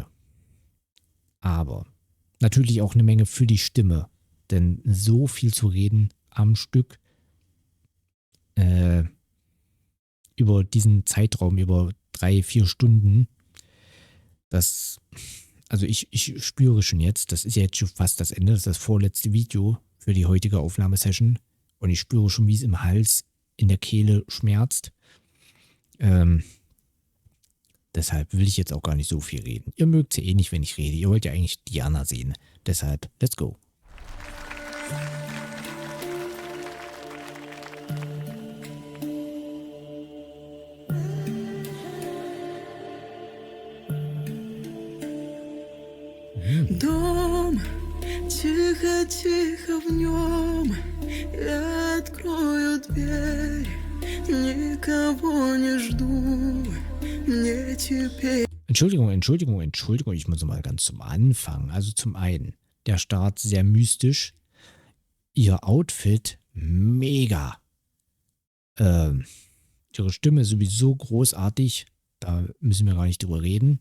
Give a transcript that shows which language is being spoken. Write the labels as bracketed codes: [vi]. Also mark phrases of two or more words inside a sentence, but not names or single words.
[de] Aber natürlich auch eine Menge für die Stimme, denn so viel zu reden am Stück über diesen Zeitraum, über 3-4 Stunden, also ich spüre schon jetzt, das ist ja jetzt schon fast das Ende, das ist das vorletzte Video für die heutige Aufnahmesession und ich spüre schon, wie es im Hals, in der Kehle schmerzt. Deshalb will ich jetzt auch gar nicht so viel reden. Ihr mögt ja eh nicht, wenn ich rede. Ihr wollt ja eigentlich Diana sehen. Deshalb, [en] let's go. [ru] Дом, тихо-тихо в нем, я открою дверь, никого не жду, мне теперь... [de] Entschuldigung, ich muss mal ganz zum Anfang. Also zum einen, der Start sehr mystisch, ihr Outfit mega. Ihre Stimme ist sowieso großartig, da müssen wir gar nicht drüber reden.